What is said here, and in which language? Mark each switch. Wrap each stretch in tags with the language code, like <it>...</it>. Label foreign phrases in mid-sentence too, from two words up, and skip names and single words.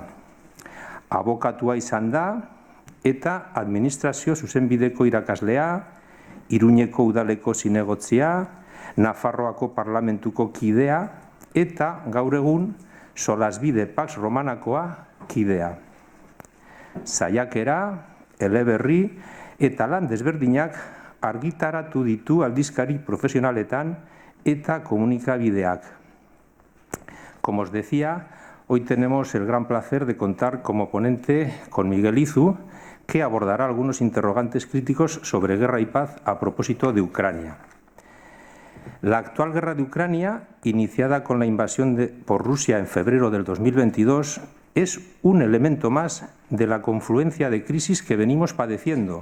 <eu>Abokatua izan da eta administrazio zuzenbideko irakaslea, Iruñeko udaleko zinegotzia, Nafarroako parlamentuko kidea eta gaur egun Solasbide Pax Romanakoa kidea. Saiakera, eleberri eta lan desberdinak argitaratu ditu aldizkari profesionaletan eta komunikabideak.</eu> <es>Como os decía, hoy tenemos el gran placer de contar como ponente con Miguel Izu, que abordará algunos interrogantes críticos sobre guerra y paz a propósito de Ucrania. La actual guerra de Ucrania, iniciada con la invasión por Rusia en febrero del 2022, es un elemento más de la confluencia de crisis que venimos padeciendo.</es>